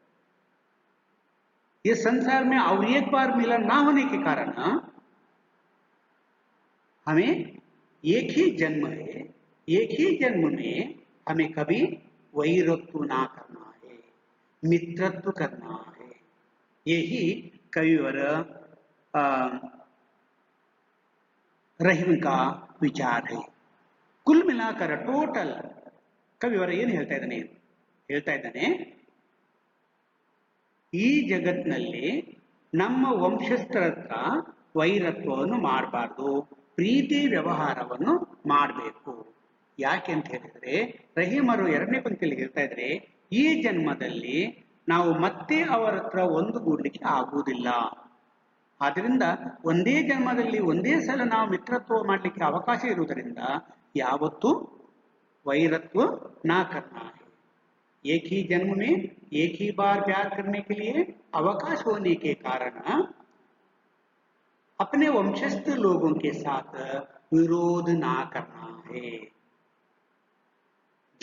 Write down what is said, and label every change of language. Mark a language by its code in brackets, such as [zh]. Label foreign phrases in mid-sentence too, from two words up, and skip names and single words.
[hi] ये संसार में और एक बार मिलन ना होने के कारण हमें एक ही जन्म है, एक ही जन्म में हमें कभी वैरत्व ना करना है, मित्रत्व करना है। यही कविवर रहीम का विचार है। कुल मिलाकर टोटल [kn] ಕವಿಯವರ ಏನು ಹೇಳ್ತಾ ಇದ್ದಾನೆ? ಹೇಳ್ತಾ ಇದ್ದಾನೆ, ಈ ಜಗತ್ತಿನಲ್ಲಿ ನಮ್ಮ ವಂಶಸ್ಥರ ಹತ್ರ ವೈರತ್ವವನ್ನು ಮಾಡಬಾರ್ದು, ಪ್ರೀತಿ ವ್ಯವಹಾರವನ್ನು ಮಾಡಬೇಕು. ಯಾಕೆ ಅಂತ ಹೇಳಿದ್ರೆ ರಹೀಮರು 2ನೇ ಪಂಕ್ತಿಯಲ್ಲಿ ಹೇಳ್ತಾ ಇದ್ರೆ, ಈ ಜನ್ಮದಲ್ಲಿ ನಾವು ಮತ್ತೆ ಅವರ ಹತ್ರ ಒಂದುಗೂಡ್ಲಿಕ್ಕೆ ಆಗುವುದಿಲ್ಲ. ಆದ್ದರಿಂದ ಒಂದೇ ಜನ್ಮದಲ್ಲಿ ಒಂದೇ ಸಲ ನಾವು ಮಿತ್ರತ್ವ ಮಾಡಲಿಕ್ಕೆ ಅವಕಾಶ ಇರುವುದರಿಂದ ಯಾವತ್ತೂ [hi] वैरत्व ना करना है। एक ही जन्म में एक ही बार प्यार करने के लिए अवकाश होने के कारण अपने वंशस्थ लोगों के साथ विरोध ना करना है।